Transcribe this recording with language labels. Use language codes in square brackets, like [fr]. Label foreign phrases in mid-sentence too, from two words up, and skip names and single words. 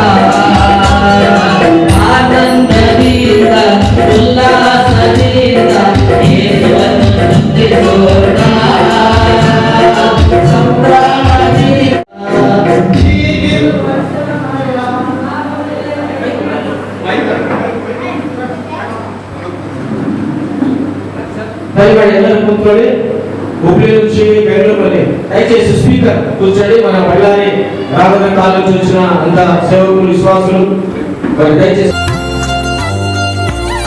[kn] ಆನಂದದಿಂದ ಉಲ್ಲಾಸದಿಂದ ಯೇಸುವನ್ನು ಸ್ತುತಿಸೋಣ, ಸಂಭ್ರಮದಿಂದ దయచేసి ಎಲ್ಲರೂ ಕೂತ್ಕೊಳ್ಳಿ. [te] ಹುಬ್ಳಿ నుంచి బెంగళూరులోని దయచేసి స్పీకర్ కూర్చోండి. మన బళ్ళారి రాఘవేంద్ర కాలేజ్ నుంచి వచ్చిన అంత సేవకులు, విశ్వాసులు మరి దయచేసి